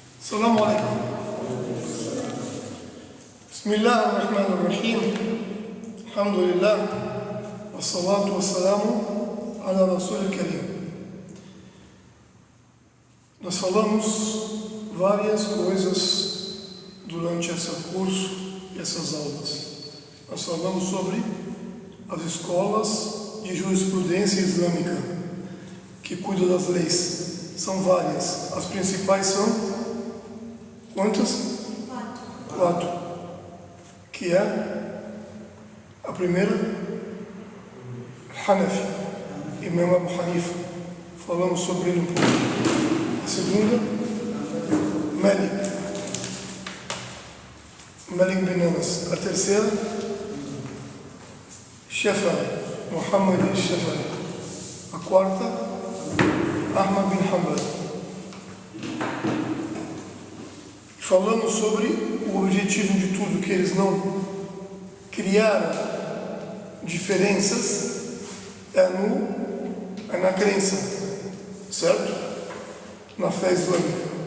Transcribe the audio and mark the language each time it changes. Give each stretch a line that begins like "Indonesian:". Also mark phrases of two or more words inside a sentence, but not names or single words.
Arabic: السلام عليكم. بسم الله الرحمن الرحيم. الحمد لله والصلاة والسلام على رسول الكريم.
Portuguese: Nós falamos várias coisas durante esse curso e essas aulas. Nós falamos sobre as escolas de jurisprudência islâmica que cuidam das leis. São várias. As principais são quantas? Quatro. Que é a primeira, Hanafi, Imam Abu Hanifa. Falamos sobre ele um pouco. A segunda, Malik bin Anas. A terceira, Shafi'i, Muhammad al-Shafi'i. A quarta, Ahmad bin Hanbal. Falamos sobre o objetivo de tudo, que eles não criaram diferenças na crença, certo? Na fé islâmica.